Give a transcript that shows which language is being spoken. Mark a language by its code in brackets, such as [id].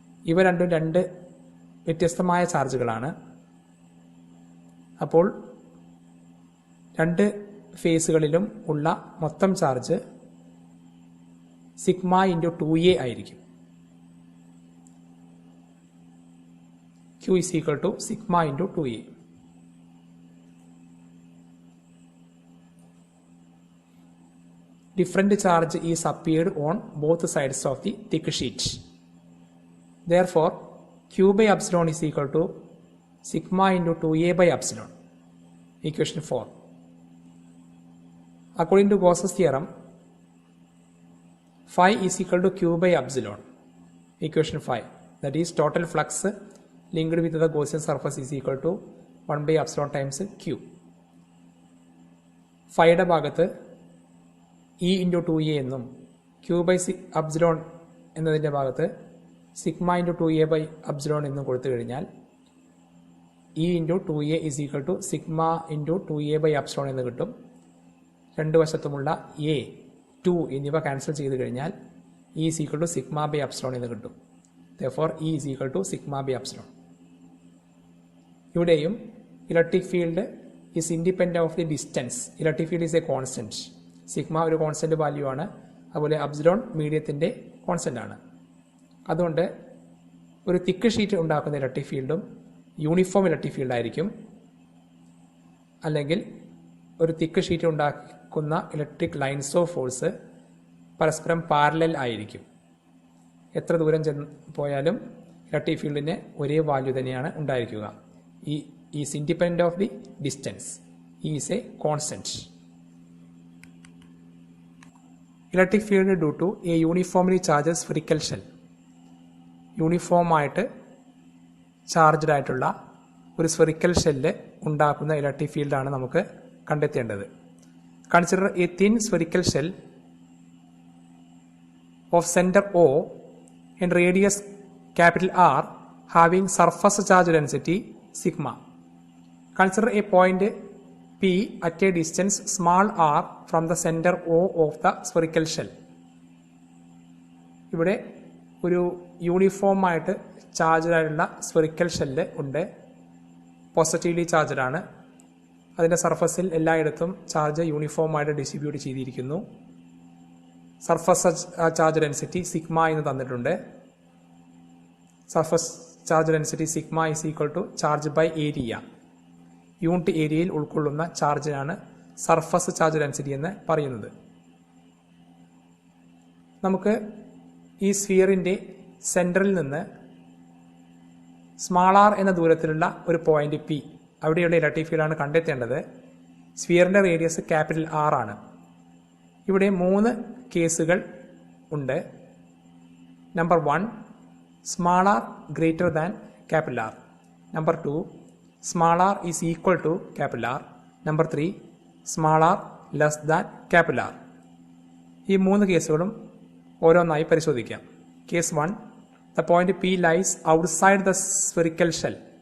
[ml] ഇവ രണ്ടും രണ്ട് വ്യത്യസ്തമായ ചാർജുകളാണ്. അപ്പോൾ രണ്ട് ഫേസുകളിലും ഉള്ള മൊത്തം ചാർജ് സിഗ്മ ഇൻറ്റു 2a ആയിരിക്കും. [en] Q is equal to sigma into 2a. Different charge is appeared on both sides of the thick sheet. Therefore, Q by epsilon is equal to sigma into 2a by epsilon. Equation 4. According to GAUSS'S theorem, phi is equal to Q by epsilon. Equation 5. That is total flux linked with the Gaussian surface is equal to 1 by epsilon times Q. [ml] Phiയുടെ ഭാഗത്ത് [en] E into 2a എന്നും Q by epsilon [ml] എന്നതിൻ്റെ ഭാഗത്ത് sigma into 2a by epsilon എന്നും കൊടുത്തു കഴിഞ്ഞാൽ E into 2a is equal to sigma into 2a by epsilon എന്ന് കിട്ടും. രണ്ട് വശത്തുമുള്ള a, 2 എന്നിവ ക്യാൻസൽ ചെയ്ത് കഴിഞ്ഞാൽ [en] E is equal to sigma by epsilon [ml] എന്ന് കിട്ടും. [en] Therefore, E is equal to sigma by epsilon. ഇവിടെയും electric field is independent of the distance. Electric field is a constant. [ml] Sigma ഒരു കോൺസ്റ്റന്റ് വാല്യൂ ആണ്. അതുപോലെ epsilon മീഡിയത്തിന്റെ constant ആണ്. അതുകൊണ്ട് ഒരു തിക്ക് ഷീറ്റ് ഉണ്ടാക്കുന്ന ഇലക്ട്രിക് ഫീൽഡും യൂണിഫോം ഇലക്ട്രിക് ഫീൽഡ് ആയിരിക്കും. അല്ലെങ്കിൽ ഒരു തിക്ക് ഷീറ്റ് ഉണ്ടാക്കുന്ന ഇലക്ട്രിക് ലൈൻസ് ഓഫ് ഫോഴ്സ് പരസ്പരം പാരലൽ ആയിരിക്കും. എത്ര ദൂരം പോയാലും ഇലക്ട്രിക് ഫീൽഡിന് ഒരേ വാല്യൂ തന്നെയാണ് ഉണ്ടായിരിക്കുക. [en] E is independent of the distance. E is a constant. Electric field due to a uniformly charged spherical shell. [ml] Uniform ആയിട്ട് ചാർജ്ഡ് ആയിട്ടുള്ള ഒരു സ്ഫെറിക്കൽ ഷെല്ല് ഉണ്ടാക്കുന്ന ഇലക്ട്രിക് ഫീൽഡാണ് നമുക്ക് കണ്ടെത്തേണ്ടത്. [en] Consider a thin spherical shell of centre O and radius capital R having surface charge density sigma. Consider a point P at a distance small r from the center O of the spherical shell. [ml] ഇവിടെ ഒരു uniform ആയിട്ട് charged ആയിട്ടുള്ള spherical shell ഉണ്ട്. Positively charged ആണ്. അതിൻ്റെ സർഫസിൽ എല്ലായിടത്തും charge uniform ആയിട്ട് ഡിസ്ട്രിബ്യൂട്ട് ചെയ്തിരിക്കുന്നു. സർഫസ് ചാർജ് ഡെൻസിറ്റി സിഗ്മ എന്ന് തന്നിട്ടുണ്ട്. Surface charge density [en] Sigma is equal to charge by area. [ml] Unit ഏരിയയിൽ ഉൾക്കൊള്ളുന്ന ചാർജിനാണ് സർഫസ് ചാർജ് ഡെൻസിറ്റി എന്ന് പറയുന്നത്. നമുക്ക് ഈ സ്ഫിയറിൻ്റെ സെൻറ്ററിൽ നിന്ന് സ്മാൾ ആർ എന്ന ദൂരത്തിലുള്ള ഒരു പോയിന്റ് പി, അവിടെയുള്ള ഇലക്ട്രിക് ഫീൽഡാണ് കണ്ടെത്തേണ്ടത്. സ്ഫിയറിൻ്റെ റേഡിയസ് ക്യാപിറ്റൽ ആർ ആണ്. ഇവിടെ 3 കേസുകൾ ഉണ്ട്. [en] Number 1, small r greater than capital R. Number 2, small r is equal to capital R. Number 3, small r less than capital R. [ml] ഈ 3 കേസുകളും ഓരോന്നായി പരിശോധിക്കാം. Case 1, [en] the point P lies outside the spherical shell.